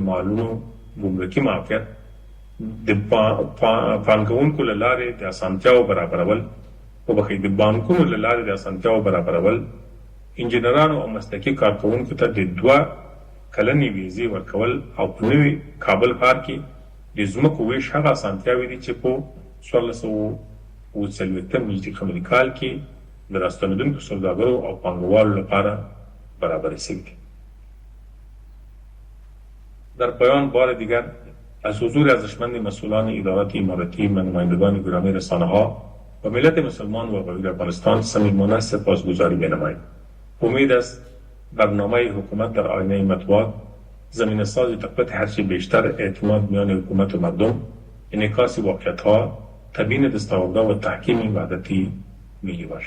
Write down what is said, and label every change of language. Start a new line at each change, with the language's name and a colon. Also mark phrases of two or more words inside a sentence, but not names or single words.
Pashto: مالونو ګمرکي معافیت، د پانګونکو له لارې د اسانتیاو برابرول، د بانکونو له لارې د اسانتیاو برابرول، انجینرانو او مسلکي کارکوونکو ته د 2 کلنې ویزې ورکول او په نوي کابل ښار کې د ځمکو ویش هغه اسانتیاوې دي چې په 1440 میلادي قمري کال کې د راستنېدونکو سوداګرو او پانګوالو لپاره برابر شوی.
Persian: در پایان بار دیگر از حضور ارزشمند مسئولان ادارات اماراتی، نمایندگان گرامی رسانه‌ها و ملت مسلمان و غیر افغانستان صمیمانه سپاسگزاری می‌نماییم. امید است برنامه حکومت در آینه مطبوعات زمینه ساز تقویت هرچه بیشتر اعتماد میان حکومت و مردم، انعکاس واقعیت‌ها، تبیین دستاوردها و تحکیم وحدتی ملی باشد.